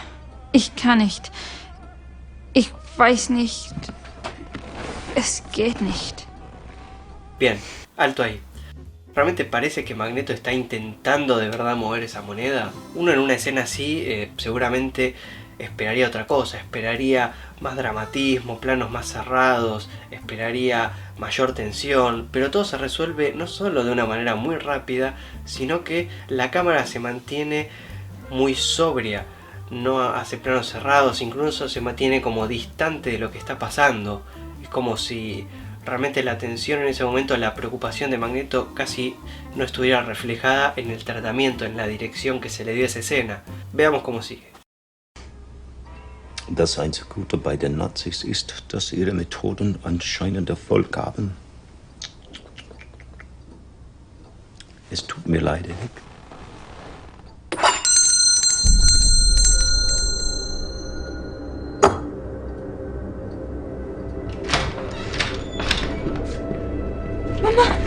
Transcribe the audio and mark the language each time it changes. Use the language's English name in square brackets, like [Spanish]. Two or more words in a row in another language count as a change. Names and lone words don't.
[German] Ich kann nicht. Ich weiß nicht. Es geht nicht. [Spanish] Bien, alto ahí. ¿Realmente parece que Magneto está intentando de verdad mover esa moneda? Uno en una escena así seguramente esperaría otra cosa. Esperaría más dramatismo, planos más cerrados, esperaría mayor tensión, pero todo se resuelve no solo de una manera muy rápida, sino que la cámara se mantiene muy sobria, no hace planos cerrados, incluso se mantiene como distante de lo que está pasando. Es como si realmente la tensión en ese momento, la preocupación de Magneto casi no estuviera reflejada en el tratamiento, en la dirección que se le dio a esa escena. Veamos cómo sigue. [German] Das einzige Gute bei den Nazis ist, dass ihre Methoden anscheinend Erfolg haben. Es tut mir leid, Eric. Mama!